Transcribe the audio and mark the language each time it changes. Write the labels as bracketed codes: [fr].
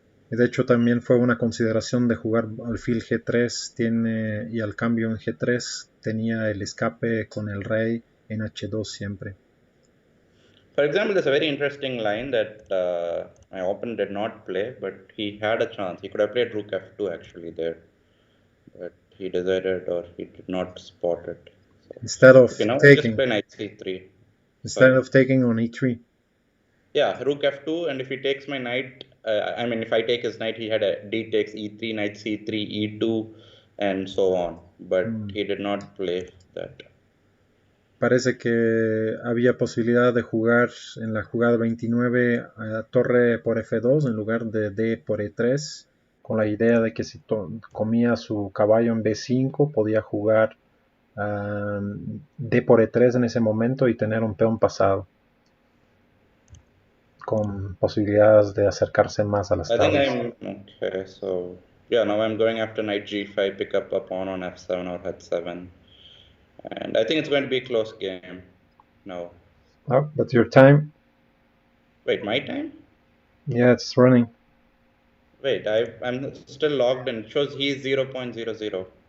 [es] Y de hecho también fue una consideración de jugar alfil G3 y al cambio en G3 tenía el escape con el rey en H2 siempre. [en] For example, there's a very interesting line that my opponent did not play, but he had a chance. He could have played rook f2 actually there, but he decided or he did not spot it. So, instead of okay, now taking, just play knight c3. Instead of taking on e3. Yeah, rook f2, and if he takes my knight, I mean, if I take his knight, he had a d takes e3, knight c3, e2, and so on. But he did not play that. [es] Parece que había posibilidad de jugar en la jugada 29 a torre por f2 en lugar de d por e3, con la idea de que si comía su caballo en b5 podía jugar d por e3 en ese momento y tener un peón pasado, con posibilidades de acercarse más a las tablas. [en] Okay, so yeah, now I'm going after knight g5, pick up a pawn on f7 or h7. And I think it's going to be a close game. No. Oh, but your time? Wait, my time? Yeah, it's running. Wait, I'm still logged in. It shows he's 0.00.